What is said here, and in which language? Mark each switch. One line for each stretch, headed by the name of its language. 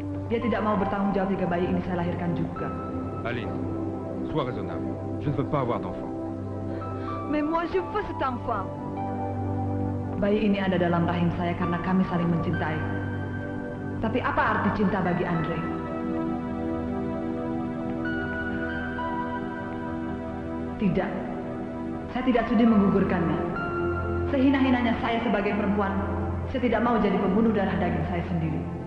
Indonesian: Dia tidak mau bertanggung jawab jika bayi ini saya lahirkan juga.
French: Aline, sois raisonnable. Je ne veux pas avoir d'enfant. Mais moi je veux cet enfant.
Indonesian: Bayi ini ada dalam rahim saya karena kami saling mencintai. Tapi apa arti cinta bagi Andre? Tidak. Saya tidak sudi menggugurkannya. Sehina-hinanya saya sebagai perempuan, saya tidak mau jadi pembunuh darah daging saya sendiri.